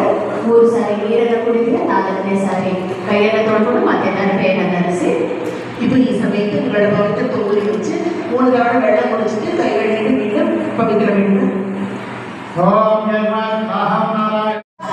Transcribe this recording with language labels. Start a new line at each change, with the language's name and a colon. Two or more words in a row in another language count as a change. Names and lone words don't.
Kannada: 3 ಸಾರಿ ನೀರನ್ನು ಕುಡಿತೀರಾ. 4ನೇ ಸಾರಿ ಕೈಯನ್ನು ತೊಳ್ಕೊಂಡು ಮತ್ತೆ ದರ್ಬೆಯನ್ನು ಧರಿಸಿ.
Malayalam: ഇപ്പോൾ ഈ സമയത്ത് നിങ്ങളുടെ മുഖത്ത് തോരി വെച്ച് 3 തവണ വെള്ളം കുടിച്ചിട്ട് കൈ കഴുകിയിട്ട് വീണ്ടും പവിത്രമിടുന്നു.